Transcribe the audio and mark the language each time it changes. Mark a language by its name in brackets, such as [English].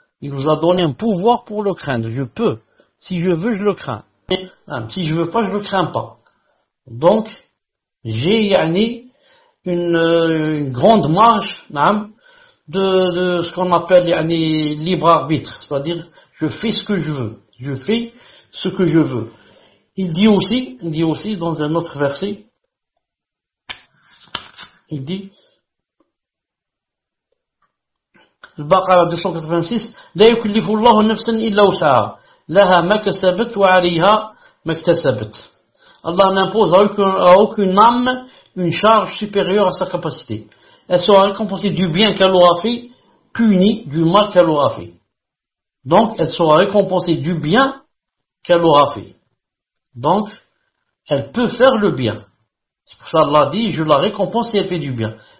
[French] Il nous a donné un pouvoir pour le craindre. Je peux. Si je veux, je le crains. Si je veux pas, je le crains pas. Donc, j'ai une grande marge de ce qu'on appelle libre arbitre. C'est-à-dire, je fais ce que je veux. Je fais ce que je veux. Il dit aussi dans un autre verset, il dit, le Baqara 286, [Arabic] لا يكلف الله نفسا إلا وسعها لها ما كسبت وعليها ما اكتسبت. [French] Allah n'impose à aucune âme une charge supérieure à sa capacité. Elle sera récompensée du bien qu'elle aura fait, punie du mal qu'elle aura fait. Donc, elle sera récompensée du bien qu'elle aura fait. Donc, elle peut faire le bien. C'est pour ça qu'Allah dit, je la récompense si elle fait du bien.